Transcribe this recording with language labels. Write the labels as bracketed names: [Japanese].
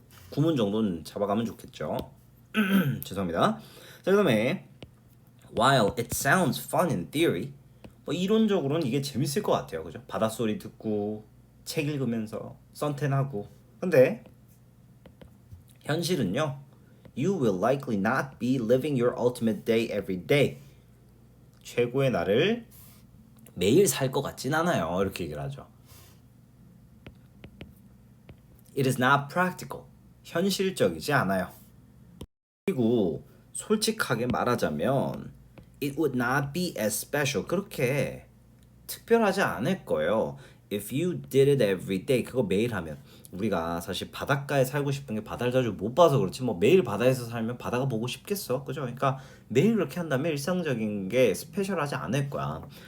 [Korean] 구문 정도는 잡아가면 좋겠죠. 죄송합니다. 자 그다음에 [English] while it sounds fun in theory [Korean] 뭐 이론적으로는 이게 재밌을 것 같아요. 그죠? 바닷소리 듣고 책 읽으면서 선탠하고 근데 현실은요. [English] You will likely not be living your ultimate day every day. [Korean] 최고의 날을 매일 살 것 같진 않아요. 이렇게 얘기를 하죠. [English] It is not practical. [Korean] 현실적이지 않아요. 그리고 솔직하게 말하자면 [English] It would not be as special. [Korean] 그렇게 특별하지 않을 거예요. [English] If you did it every day. [Korean] 그거 매일 하면 우리가 사실 바닷가에 살고 싶은 게 바다를 자주 못 봐서 그렇지 뭐 매일 바다에서 살면 바다가 보고 싶겠어. 그죠? 그러니까 매일 그렇게 한다면 일상적인 게 스페셜하지 않을 거야.